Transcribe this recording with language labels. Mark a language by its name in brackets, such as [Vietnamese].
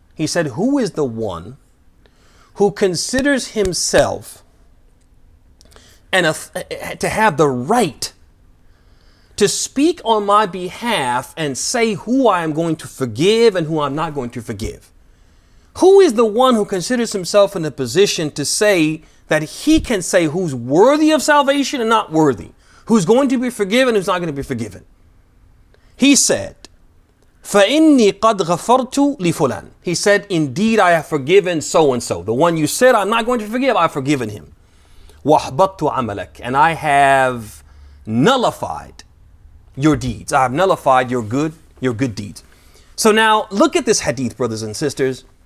[English] He said, who is the one who considers himself and to have the right to speak on my behalf and say who I am going to forgive and who I'm not going to forgive? Who is the one who considers himself in a position to say that he can say who's worthy of salvation and not worthy, who's going to be forgiven, who's not going to be forgiven? He said, [Arabic] فَإِنِّي قَدْ غَفَرْتُ لِفُلَانٍ. [English] He said, indeed I have forgiven so and so. The one you said I'm not going to forgive, I've forgiven him. [Arabic] وَأَحْبَطْتُ عَمَلَكَ. [English] And I have nullified your deeds. I have nullified your good deeds. So now look at this hadith, brothers and sisters.